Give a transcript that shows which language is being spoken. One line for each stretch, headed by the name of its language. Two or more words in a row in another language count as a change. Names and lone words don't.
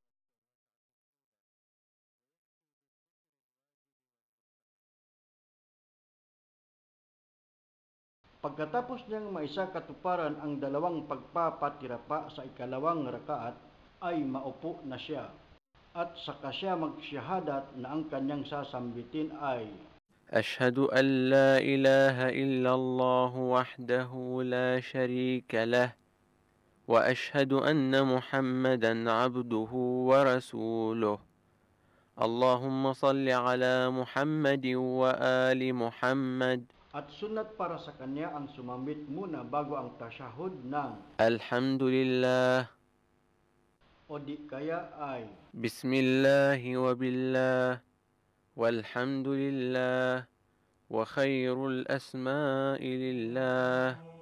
Filipino: Pagkatapos niyang maisakatuparan ang dalawang pagpapatirapa sa ikalawang rakaat, ay maupo na siya. At saka siya magsyahadat na ang kanyang sasambitin ay
Arabic: أشهد أن لا إله إلا الله وحده لا شريك له وأشهد أن محمدا عبده ورسوله اللهم صل على محمد وآل محمد.
Filipino: At sunat para sa kanya ang sumambit muna bago ang tasyahud ng
Arabic: الحمد لله
Filipino: o di kaya ay
Arabic: بسم الله وبالله والحمد لله وخير الأسماء لله.